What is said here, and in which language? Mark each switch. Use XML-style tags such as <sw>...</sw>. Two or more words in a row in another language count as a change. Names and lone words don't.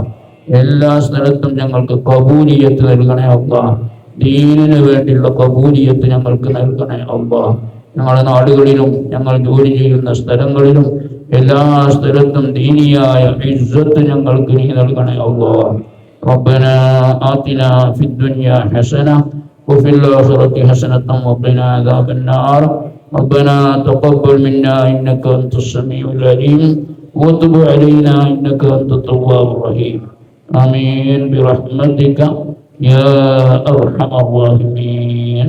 <ml>എല്ലാ സ്ഥലത്തും ഞങ്ങൾക്ക് ഖബൂലിയത്ത് നൽകണേ അല്ലാഹ്. ദീനിന് വേണ്ടിയുള്ള ഖബൂലിയത്ത് ഞങ്ങൾക്ക് നൽകണേ അല്ലാഹ്. ഞങ്ങളുടെ നാടുകളിലും ഞങ്ങൾ ജോലി ചെയ്യുന്ന സ്ഥലങ്ങളിലും എല്ലാ സ്ഥലത്തും ദീനിയായ ഇസ്സത്ത് ഞങ്ങൾക്ക് നീ നൽകണേ അല്ലാഹ്.</ml> <ar>ربنا آتنا في الدنيا حسنة وفي الآخرة حسنة وقنا عذاب النار. ربنا تقبل منا إنك أنت السميع العليم وتب علينا إنك أنت التواب الرحيم. آمين برحمتك يا أرحم الراحمين.</ar>